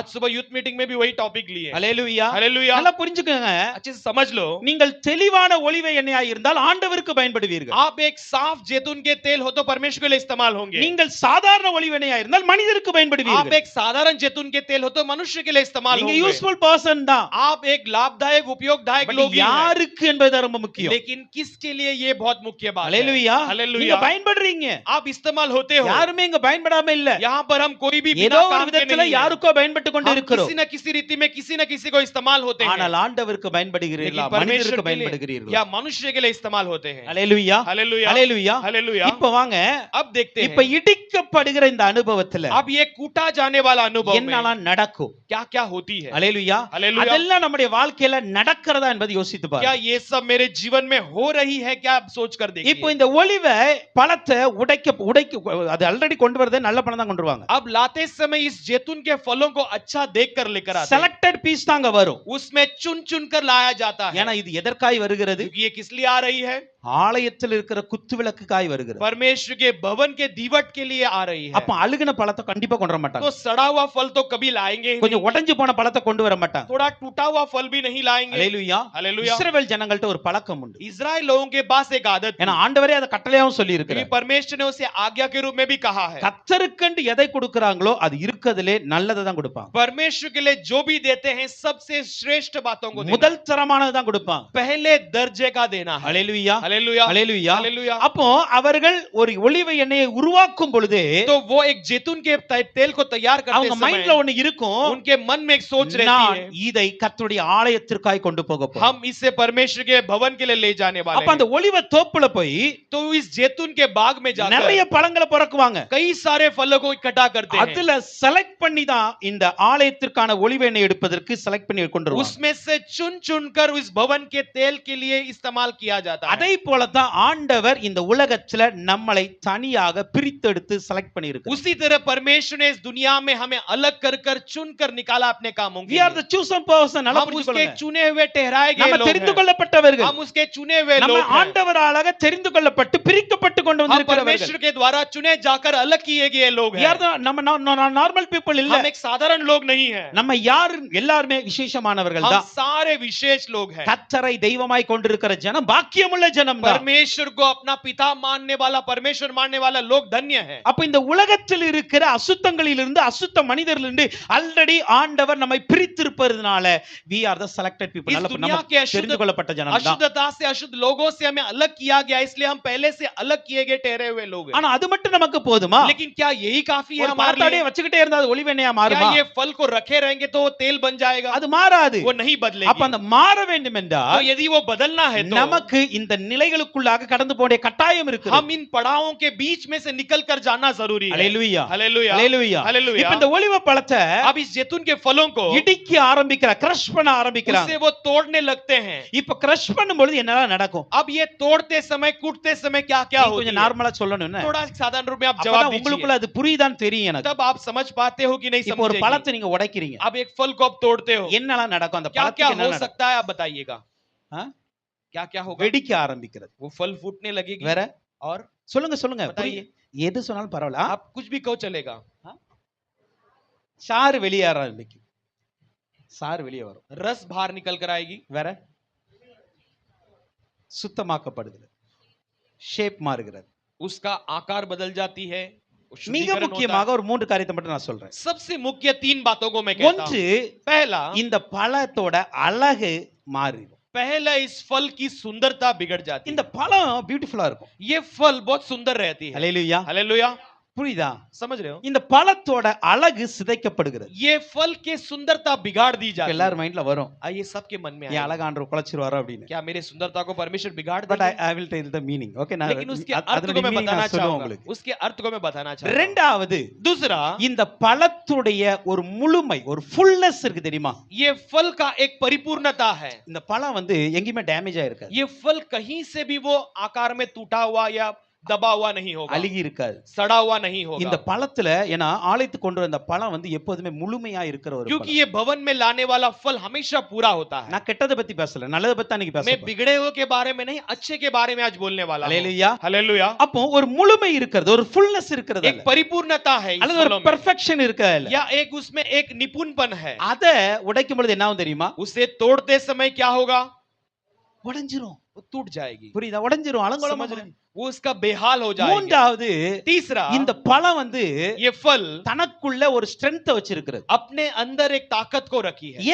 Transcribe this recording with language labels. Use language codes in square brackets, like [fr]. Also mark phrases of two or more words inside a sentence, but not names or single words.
[hi] आज सुबह यूथ मीटिंग में भी वही टॉपिक लिए। [ta] அல்லேலூயா. [hi] हालेलुया। [ta] நல்லா புரிஞ்சுக்கங்க, [hi] अच्छे से समझ लो, [ta] நீங்கள் தெளிவான ஒலிவ எண்ணெயா இருந்தால் ஆண்டவருக்கு பயன்படுவீர்கள். [hi] आप एक साफ जैतून के तेल हो तो परमेश्वर के लिए इस्तेमाल होंगे। [ta] நீங்கள் சாதாரண ஒலிவ எண்ணெயா இருந்தால் மனிதருக்கு [hi] आप [ta] பயன்படுவீர்கள். [hi] एक साधारण जैतून के तेल हो तो मनुष्य के लिए इस्तेमाल [ta] நீங்க [hi] होंगे। [en] useful person தான், [hi] आप एक लाभदायक उपयोगदायक [ta] பட் [hi] लोग ही हैं। [ta] யாருக்கு என்பது ரொம்ப முக்கியம். [hi] लेकिन किसके लिए ये बहुत मुख्य बात है। [ta] அல்லேலூயா. நீங்க [hi] हालेलुया। [ta] பயன்படுறீங்க, [hi] आप इस्तेमाल होते हो, [ta] யாருமே இங்க பயன்படாம இல்ல. [hi] यहाँ पर हम कोई भी [ta] ஏதோ [hi] बिना [ta] ஒரு [hi] काम के [ta] விதத்துல [hi] नहीं हैं। [ta] யாருக்கோ பயன்பட்டு கொண்டு [hi] हम [ta] இருக்கிறோம். [hi] किसी न किसी रीति में किसी न किसी को इस्तेमाल होते हैं, [ta] ஆனால் ஆண்டவருக்கு பயன்படுகிறீர்களா, [hi] लेकिन परमेश्वर [ta] மனிதருக்கு [hi] के लिए [ta] பயன்படுகிறீர்களா? [hi] या मनुष्य के लिए इस्तेमाल होते हैं। [ta] அல்லேலூயா. [hi] हालेलुया। [ta] அல்லேலூயா. [hi] हालेलुया। [ta] இப்ப வாங்க, [hi] अब देखते [ta] இப்ப [hi] हैं, [ta] இடிக்கப்படுகிற இந்த அனுபவத்துல [hi] अब ये कूटा जाने वाला अनुभव में [ta] என்னலாம் நடக்கும்? [hi] क्या क्या होती है। [ta] அல்லேலூயா. [hi] हालेलुया। [ta] அதெல்லாம் நம்முடைய வாழ்க்கையில நடக்கிறதா என்பதை யோசித்து [hi] क्या [ta] பாருங்க. [hi] ये सब मेरे जीवन में हो रही है क्या, आप सोच कर [ta] இப்போ [hi] देखिए। [ta] இந்த ஒலிவ பழத்தை உடைக்க அது ஆல்ரெடி கொண்டு வரதே நல்ல பழம் தான் கொண்டு வருவாங்க. [hi] अब लाते समय इस जैतून के फलों को अच्छा देख कर लेकर आते हैं, [en] selected piece [ta] தாங்க வரும். [hi] उसमें चुन चुन कर लाया जाता है। [ta] ஏன்னா இது எதற்காய் வருகிறது? [hi] क्योंकि ये किस लिए आ रही है, [ta] ஆலயத்தில் இருக்கிற குத்துவிளக்குக்காய் வருகிறது. [hi] परमेश्वर के भवन के दीवट के लिए आ रही है। [ta] அப்ப அழுகின பழத்தை கண்டிப்பா கொண்டு வர மாட்டாங்க, [hi] तो सड़ा हुआ फल तो कभी लाएंगे ही [ta] கொஞ்சம் [hi] नहीं, [ta] உடைஞ்சு போன பழத்தை கொண்டு வர மாட்டாங்க. [hi] थोड़ा टूटा हुआ फल भी नहीं लाएंगे। [ta] அல்லேலூயா. [hi] हालेलुया। [ta] இஸ்ரவேல் ஜனங்கள்ட்ட ஒரு பழக்கம் உண்டு, [hi] इजराइल लोगों के पास एक आदत थी, [ta] ஏன்னா ஆண்டவரே அதை கட்டளையாவும் சொல்லி [hi] क्योंकि [ta] இருக்கிறார். [hi] परमेश्वर ने उसे आज्ञा के रूप में भी कहा है। [ta] கத்தருக்கென்று எதை கொடுக்கறாங்களோ அது இருக்கிறதுலே நல்லதை தான் கொடுப்பாங்க. [hi] परमेश्वर के लिए जो भी देते हैं सबसे श्रेष्ठ बातों को देना, [ta] முதல் தரமானது தான் கொடுப்பாங்க. [hi] पहले दर्जे का देना है। [ta] அல்லேலூயா. [hi] हालेलुया। [ta] அல்லேலூயா. [hi] हालेलुया। [ta] அப்போ அவர்கள் ஒரு ஒலிவ எண்ணெயை உருவாக்கும் பொழுது [hi] तो वो एक जैतून के तेल को तैयार करते [ta] அவங்க மைண்ட்ல [hi] समय [ta] ஒண்ணு இருக்கும், [hi] उनके मन में एक सोच रहती [ta] நான் [hi] है, [ta] இதை கர்த்தருடைய ஆலயத்திற்காய் கொண்டு போக போறேன். [hi] हम इसे परमेश्वर के भवन के लिए ले जाने वाले [ta] அப்ப அந்த [hi] हैं। [ta] ஒலிவ தோப்புல போய் [hi] तो इस जैतून के बाग में [ta] நிறைய [hi] जाकर [ta] பழங்களை பிறக்குவாங்க. [hi] कई सारे फलों को इकट्ठा करते हैं, [ta] அதுல செலக்ட் பண்ணி தான் இந்த ஆலயத்திற்கான ஒலிவ எண்ணெய் எடுப்பதற்கு செலக்ட் பண்ணி கொண்டு வருவாங்க. [hi] उसमें से चुन चुन कर इस भवन के तेल के लिए इस्तेमाल किया जाता है। [ta] அதே போல தான் ஆண்டவர் இந்த உலகத்துல நம்மளை தனியாக பிரித்தெடுத்து செலக்ட் பண்ணியிருக்கிறார். [hi] उसी तरह परमेश्वर ने इस दुनिया में हमें अलग कर कर चुन कर निकाला अपने कामों के [en] We are [hi] लिए। [en] the chosen person. [ta] நல்லா [hi] हम उसके [ta] புரிஞ்சுக்கொள்ளுங்க. [hi] चुने हुए ठहराए गए [ta] நம்ம [hi] लोग [ta] தெரிந்து [hi] हैं। [ta] கொள்ளப்பட்டவர்கள். [hi] हम उसके चुने हुए [ta] நம்ம [hi] लोग हैं। [ta] ஆண்டவரால தெரிந்து கொள்ளப்பட்டு பிரிக்கப்பட்டு கொண்டு [hi] हम [ta] வந்திருக்கிறவர்கள். [hi] परमेश्वर के द्वारा चुने जाकर अलग किए गए लोग [en] We [hi] हैं। [en] are the நம்ம normal people இல்ல. [hi] हम एक साधारण लोग नहीं हैं। [ta] நம்ம யார் எல்லாருமே விசேஷமானவர்கள் [hi] हम [ta] தான். [hi] सारे विशेष लोग हैं। [ta] கர்த்தரை தெய்வமாய் கொண்டிருக்கிற ஜனம் பாக்கியமுள்ள ஜனம் தான். [hi] परमेश्वर को अपना पिता मानने वाला, परमेश्वर मानने वाला लोग धन्य है। [ta] அப்ப இந்த உலகத்தில் இருக்கிற அசுத்தங்களிலிருந்து அசுத்த மனிதர்களிருந்து ஆல்ரெடி ஆண்டவர் நம்மை பிரித்திருப்பதனால [en] we are the selected people. [hi] इस दुनिया के [ta] தெரிந்து கொள்ளப்பட்ட ஜனம் தான். [hi] अशुद्धता से, अशुद्ध लोगों से हमें अलग किया गया, इसलिए हम पहले से अलग किए गए ठहरे हुए लोग हैं। [ta] ஆனா அது மட்டும் நமக்கு போதுமா? [hi] लेकिन क्या यही काफी है [ta] ஒரு [hi] हमारे [ta] பழத்தாடியே [hi] लिए? [ta] வச்சுக்கிட்டே இருந்தா அது ஒளிவெண்ணையா [hi] क्या [ta] மாறுமா? [hi] ये फल को रखे रहेंगे तो वो तेल बन जाएगा? [ta] அது மாறாது. [hi] वो नहीं [ta] அப்ப [hi] बदलेगी। [ta] அந்த மாற வேண்டும் [hi] तो [ta] என்றால் [hi] यदि वो बदलना है तो [ta] நமக்கு இந்த நிலைகளுக்குள்ளாக கடந்து போக வேண்டிய கட்டாயம் இருக்கு. [hi] हम इन पड़ावों के बीच में से निकल कर जाना जरूरी है। [ta] ஹalleluya. [hi] हालेलुया, [ta] ஹalleluya. [hi] हालेलुया। [ta] இப்ப இந்த ஒலிவ பழத்தை [hi] अब इस जैतून के फलों को [ta] இடிக்க ஆரம்பிக்கிற கிரஷ் பண்ண ஆரம்பிக்கிறாங்க. [hi] उससे वो तोड़ने लगते हैं। [ta] இப்ப கிரஷ் பண்ணும்போது என்னலாம் நடக்கும்? [hi] अब ये तोड़ते समय, कूटते समय क्या क्या [ta] நீ [hi] होती [ta] கொஞ்சம் [hi] है? [ta] நார்மலா சொல்லணும்னு. [hi] थोड़ा साधारण रूप में आप [ta] அப்பதான் [hi] जवाब दीजिए, [ta] உங்களுக்குள்ள அது புரியுதான்னு தெரியும் எனக்கு. [hi] तब आप समझ पाते हो कि नहीं [ta] இப்ப ஒரு [hi] समझेगी। [ta] பழத்தை நீங்க உடைக்கிறீங்க. [hi] अब एक फल को आप तोड़ते हो, [ta] என்னலாம் நடக்கும்? அந்த [hi] क्या क्या [ta] பழத்துக்கு என்ன [hi] हो [ta] நடக்கும்? [hi] सकता है आप बताइएगा। [ta] ஆ? [hi] क्या क्या होगा? [ta] வெடிக்க ஆரம்பிக்கிறது. [hi] वो फल फूटने लगेगी। [ta] வேற [hi] और [ta] சொல்லுங்க சொல்லுங்க. [hi] बताइए। [ta] எது சொன்னாலும் பரவாயில்ல. [hi] आप कुछ भी कहो चलेगा। [ta] சாறு வெளியேற ஆரம்பிக்கும். சாறு வெளியே வரும். [hi] रस बाहर निकल कर आएगी। [ta] வேற சுத்தமாக்கப்படுகிறது. ஷேப் மாறுகிறது. [hi] उसका आकार बदल जाती है। [ta] மிக [hi] शुद्धिकरण होता [ta] முக்கியமாக ஒரு மூன்று காரியத்தை மட்டும் நான் சொல்றேன். [hi] है। सबसे मुख्य 3 बातों को मैं कहता [ta] ஒன்று [hi] हूं। पहला, [ta] இந்த பழத்தோட அழகு மாறிடும். [hi] पहला इस फल की सुंदरता बिगड़ जाती है। [ta] இந்த பழம் பியூட்டிஃபுல்லா இருக்கும். [hi] ये फल बहुत सुंदर रहती है। [ta] ஹalleluya. [hi] हालेलुया, [ta] புரியுதா? [hi] समझ रहे हो? [ta] இந்த பழத்தோட அழகு சிதைக்கப்படுகிறது. [hi] ये फल के सुंदरता बिगाड़ दी जाती है। [ta] எல்லார் மைண்ட்ல வரும். [hi] ये सबके मन में [ta] என் [hi] आएगा। [ta] அழகாண்டவர் குலைச்சிருவாரோ அப்படின்னு. [hi] क्या मेरे सुंदरता को परमेश्वर बिगाड़ [ta] பட் [hi] देगा? [en] I will tell the meaning. ஓகே நான் [hi] लेकिन उसके अर्थ [ta] அதனுடைய [hi] को मैं [en] meaning [hi] बताना [ta] நான் சொல்லுவேன் [hi] चाहूंगा। [ta] உங்களுக்கு. [hi] उसके अर्थ को मैं बताना चाहूंगा। [ta] இரண்டாவது [hi] दूसरा, [ta] இந்த பழத்துடைய ஒரு முழுமை, ஒரு ஃபுல்னஸ் இருக்கு தெரியுமா? [hi] ये फल का एक परिपूर्णता है। [ta] இந்த பழம் வந்து எங்கேயுமே டேமேஜ் ஆயிருக்காது. [hi] ये फल कहीं से भी वो आकार में टूटा हुआ या दबा हुआ नहीं होगा, [ta] அழுகி இருக்காது. [hi] सड़ा हुआ नहीं [ta] இந்த [hi] होगा। [ta] பழத்துல ஏன்னா ஆலயத்துக்கு கொண்டு வந்த பழம் வந்து எப்போதுமே முழுமையா இருக்கிற ஒரு [hi] क्योंकि [ta] பழம். [hi] ये भवन में लाने वाला फल हमेशा पूरा होता है। [ta] நான் கெட்டதை பத்தி பேசல, நல்லதை பத்தி அன்னைக்கு [hi] मैं [ta] பேசுறேன். [hi] बिगड़े हुए के बारे में नहीं, अच्छे के बारे में आज बोलने वाला हूं। [ta] ஹalleluya. [hi] हालेलुया। [ta] அப்போ ஒரு முழுமை இருக்கிறது, ஒரு ஃபுல்னஸ் இருக்கிறது, [hi] एक परिपूर्णता है इस [ta] அல்லது ஒரு [hi] फलों में, [ta] பெர்ஃபெக்ஷன் இருக்கிறது. [hi] या एक उसमें एक निपुणपन है। [ta] அத உடைக்கும் பொழுது என்ன ஆகும் தெரியுமா? [hi] उसे तोड़ते समय क्या होगा? [ta] உடைஞ்சிரும். [hi] वो टूट जाएगी। [ta] புரியுதா? உடைஞ்சிரும். அலங்கோலமா [hi] समझ रहे हैं? वो उसका बेहाल हो जाएगा। [ta] மூன்றாவது [hi] तीसरा, [ta] இந்த பழம் வந்து [hi] ये फल [ta] தனக்குள்ள ஒரு ஸ்ட்ரெngth வச்சிருக்கிறது. [hi] अपने अंदर एक ताकत को रखी है।